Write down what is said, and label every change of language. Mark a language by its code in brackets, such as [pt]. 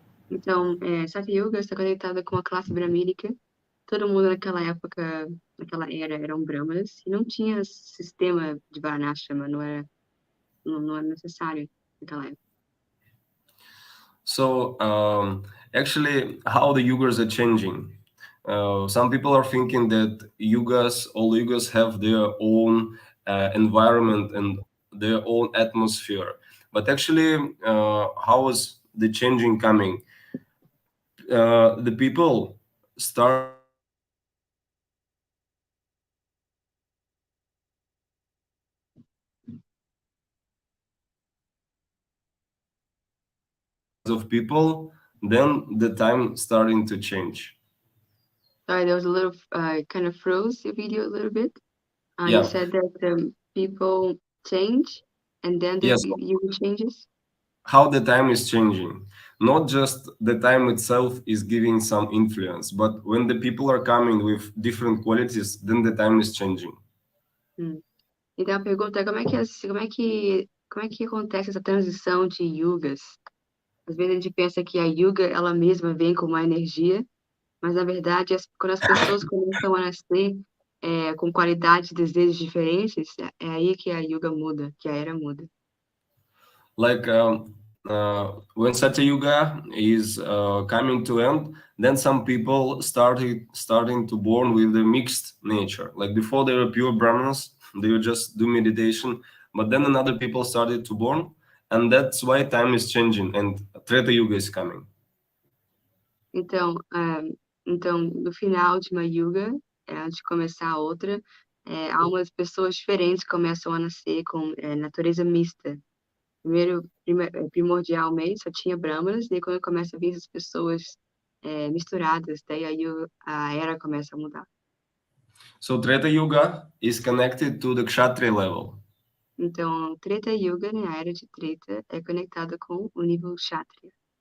[pt] Então, Satya Yuga está conectada com a classe brahmínica. Todo mundo naquela época, naquela era, eram brahmanas e não tinha sistema de Varnashrama, não era necessário naquela época. [en] So, actually, how the yugas are changing. Some people are thinking that all yugas have their own environment and their own atmosphere. But actually, how is the changing coming? The people start of people, then the time starting to change. Sorry, there was a little kind of froze the video a little bit. Yeah. You said that people change and then the yuga changes? How the time is changing. Not just the time itself is giving some influence, but when the people are coming with different qualities, then the time is changing. [pt] Então a pergunta é como é que acontece essa transição de yugas? Às vezes a gente pensa que a yuga ela mesma vem com uma energia, mas na verdade quando as pessoas começam a nascer com qualidades e desejos diferentes, é aí que a yuga muda, que a era muda. [en] Like when Satya Yuga is coming to end, then some people starting to born with the mixed nature. Like before they were pure Brahmanas, they would just do meditation, but then another people started to born, and that's why time is changing and Treta Yuga is coming. [pt] Então, no final de uma yuga, antes de começar a outra, algumas pessoas diferentes começam a nascer com natureza mista. Primordialmente só tinha brahmanas, daí quando começa a vir as pessoas misturadas, daí a era começa a mudar. [en] So Treta Yuga is connected to the Kshatriya level. [pt] Então, Treta Yuga, né, a era de Treta, é conectada com o nível Kshatriya.